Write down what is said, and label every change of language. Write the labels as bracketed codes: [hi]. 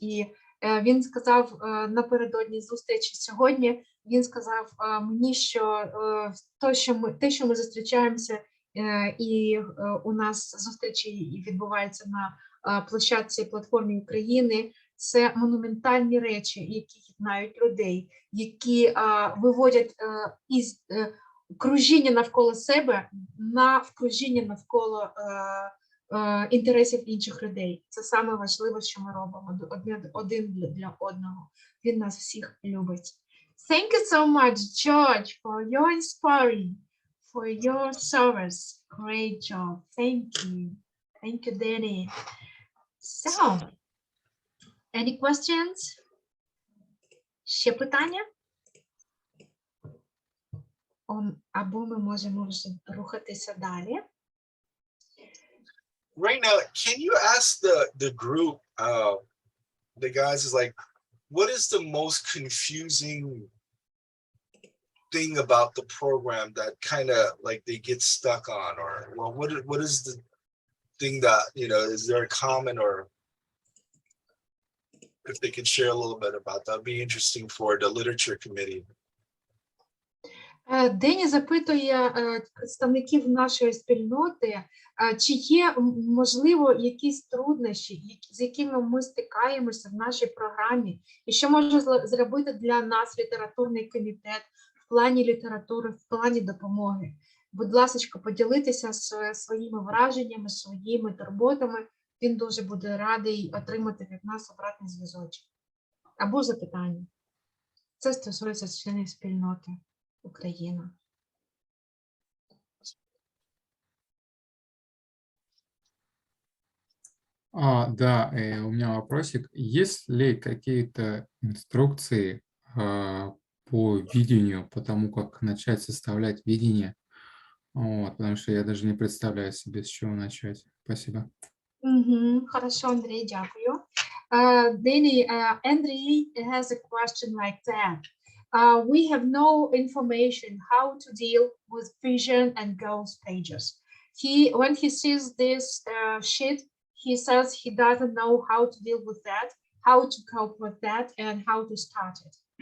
[uk] І він сказав напередодні зустрічі сьогодні, він сказав мені, що те, що ми зустрічаємося, і у нас зустрічі відбуваються на площадці платформі України, це монументальні речі, які єднають людей, які виводять із кружіння навколо себе на вкружіння навколо інтересів інших людей. Це саме важливе, що ми робимо один для одного. Він нас всіх любить. [en] Thank you so much, George, for your inspiring, for your service. Great job. Thank you. Thank you, Danny. So, any questions? [uk] Ще питання? Або ми можемо вже рухатися далі. [en] Right now, can you ask the group, the guys, is like, what is the most confusing thing about the program that kind of like they get stuck on, or well, what is the thing that, you know, is there a common, or if they could share a little bit about that, would be interesting for the literature committee. [uk] Дені запитує представників нашої спільноти, чи є, можливо, якісь труднощі, з якими ми стикаємося в нашій програмі, і що може зробити для нас літературний комітет в плані літератури, в плані допомоги. Будь ласка, поділитися своїми враженнями, своїми турботами. Він дуже буде радий отримати від нас обратний зв'язочок або запитання. Це стосується членів спільноти Україна. [ru] Да, у меня вопросик. Есть ли какие-то инструкции по видению, по тому, как начать составлять видение? Вот, потому что я даже не представляю себе, с чего начать. Спасибо. [uk] Хорошо, Андрій, дякую. [en] Danny, Andrei has a question like that. We have no information how to deal with vision and goals pages. When he sees this sheet, he says he doesn't know how to deal with that, how to cope with that, and how to start it.